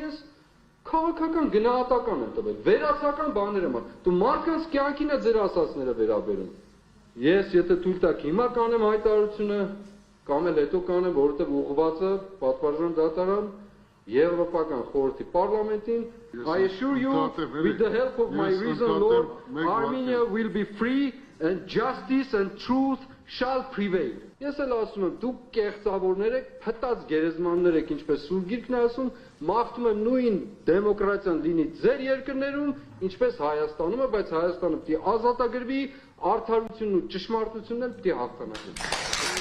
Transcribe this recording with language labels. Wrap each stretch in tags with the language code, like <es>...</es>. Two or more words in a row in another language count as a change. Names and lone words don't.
<hy>ես քաղաքական գնահատական եմ տվել, վերացական բաներ եմ ասում։ Դու մարդկանց կյանքին է ձեր ասածները վերաբերում։ Ես եթե թույլ տաք հիմա կանեմ հայտարարությունը, կամ էլ հետո կանեմ, որովհետեւ ուղղվածը պատվարժան դատարան Եվրոպական խորհրդի պարլամենտին,</hy> <en>I assure you, with the help of my reason Lord, Armenia will be free and justice and truth shall prevail.</en> <hy>Ես էլ ասում եմ, դուք կեղծավորներ եք, փտած գերեզմաններ եք, ինչպես Սուրբ Գիրքն է ասում, մաղթում եմ նույն դեմոկրատիան լինի ձեր երկրներում, ինչպես Հայաստանում է, բայց Հայաստանը պիտի ազատագրվի, արդարությունն ու ճշմարտությունն էլ պիտի հաղթանակվի։</hy>